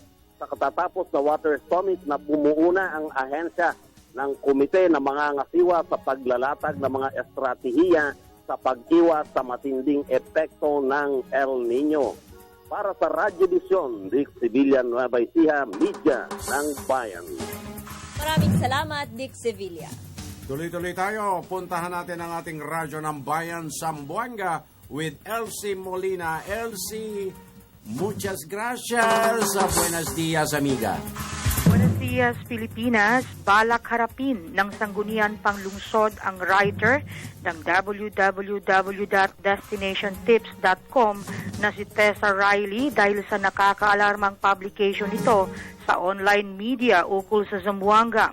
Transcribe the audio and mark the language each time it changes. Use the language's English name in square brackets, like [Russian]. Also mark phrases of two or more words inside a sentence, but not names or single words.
[Filipino] sa katatapos na Water Summit na bumuuna ang ahensya ng komite na mga ngasiwa sa paglalatag ng mga estratehiya sa pag-iwas sa matinding epekto ng El Nino. Para sa Radyo Vision, Dick Sevilla, Nueva Ecija, Media ng Bayan. Maraming salamat, Dick Sevilla. Tuloy-tuloy tayo. Puntahan natin ang ating radyo ng Bayan, Zamboanga with Elsie Molina. [Spanish] Elsie, muchas gracias. Buenos dias, amiga. Buenos Dias, Pilipinas. [Filipino] Balak harapin ng Sangguniang Panglungsod ang writer ng www.destinationtips.com na si Tessa Riley dahil sa nakakaalarmang publication nito sa [English] online media [Filipino] ukol sa Zamboanga.